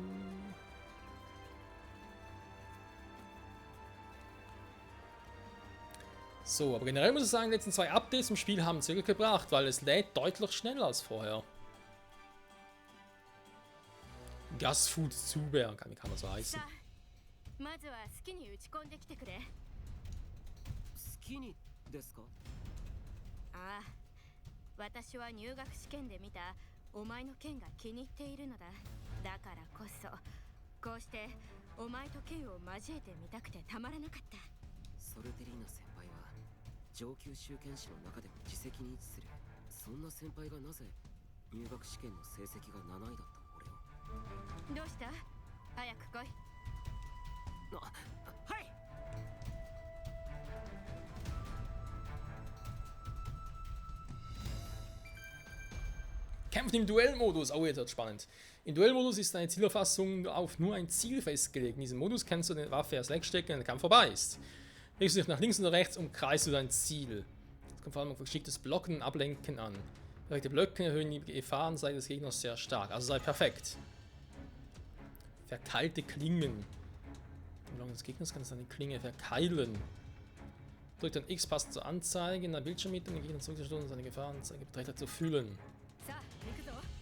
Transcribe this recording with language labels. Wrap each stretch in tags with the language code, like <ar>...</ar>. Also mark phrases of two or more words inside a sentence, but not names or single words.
<de>So, aber generell muss ich sagen, die letzten 2 Updates im Spiel haben es wirklich gebracht, weil es lädt deutlich schneller als vorher. Gasfood Zuber, wie kann man so heißen?</de> <ja>好きにですか？ああ、私は入学試験で見たお前の剣が気に入っているのだ。だからこそこうしてお前と剣を交えてみたくてたまらなかった。ソルテリーナ先輩は上級修験士の中でも自責に位置する。そんな先輩がなぜ入学試験の成績が7位だった俺を。どうした？早く来い。はい。</ja> <de>Kämpft im Duellmodus. Oh, jetzt wird spannend. Im Duellmodus ist deine Zielerfassung auf nur ein Ziel festgelegt. In diesem Modus kannst du die Waffe erst wegstecken, wenn der Kampf vorbei ist. Legst du dich nach links oder rechts, umkreist du dein Ziel. Das kommt vor allem auf geschicktes Blocken und Ablenken an. Perfekte Blöcke erhöhen die Gefahrenseite des Gegners sehr stark. Also sei perfekt. Verkeilte Klingen. Im Blocken des Gegners kannst du deine Klinge verkeilen. Drückt dann X passend zur Anzeige in der Bildschirmmitte, um den Gegner zurückzustoßen und seine Gefahrenanzeige Betrachter zu fühlen.</de> <ja>さあ行くぞ。</ja>